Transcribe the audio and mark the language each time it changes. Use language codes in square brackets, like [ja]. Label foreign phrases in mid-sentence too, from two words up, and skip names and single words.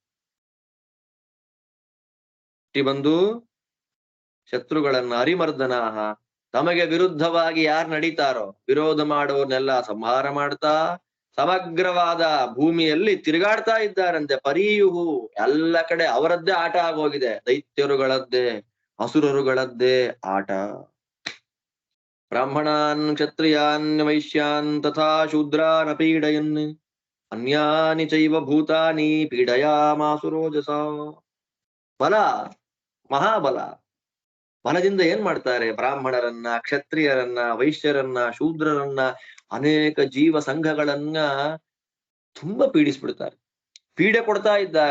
[kn] ಹುಟ್ಟಿ ಬಂದು ಶತ್ರುಗಳನ್ನ ಅರಿಮರ್ದನಾಹ, ತಮಗೆ ವಿರುದ್ಧವಾಗಿ ಯಾರು ನಡೀತಾರೋ ವಿರೋಧ ಮಾಡುವನ್ನೆಲ್ಲ ಸಂಹಾರ ಮಾಡ್ತಾ ಸಮಗ್ರವಾದ ಭೂಮಿಯಲ್ಲಿ ತಿರುಗಾಡ್ತಾ ಇದ್ದಾರಂತೆ. ಪರೀಯುಹು, ಎಲ್ಲ ಕಡೆ ಅವರದ್ದೇ ಆಟ ಆಗೋಗಿದೆ. ದೈತ್ಯರುಗಳದ್ದೇ ಅಸುರರುಗಳದ್ದೇ ಆಟ. [sa] ब्राह्मणान् क्षत्रियान् वैश्यान् तथा शूद्रान् पीडयन् अन्यानि चैव भूतानि पीडयामासुरोजस. [kn] ಬಲ, ಮಹಾಬಲ. ಬಲದಿಂದ ಏನ್ ಮಾಡ್ತಾರೆ? ಬ್ರಾಹ್ಮಣರನ್ನ, ಕ್ಷತ್ರಿಯರನ್ನ, ವೈಶ್ಯರನ್ನ, ಶೂದ್ರರನ್ನ, ಅನೇಕ ಜೀವ ಸಂಘಗಳನ್ನ ತುಂಬಾ ಪೀಡಿಸ್ಬಿಡ್ತಾರೆ. ಪೀಡೆ ಕೊಡ್ತಾ ಇದ್ದಾರೆ.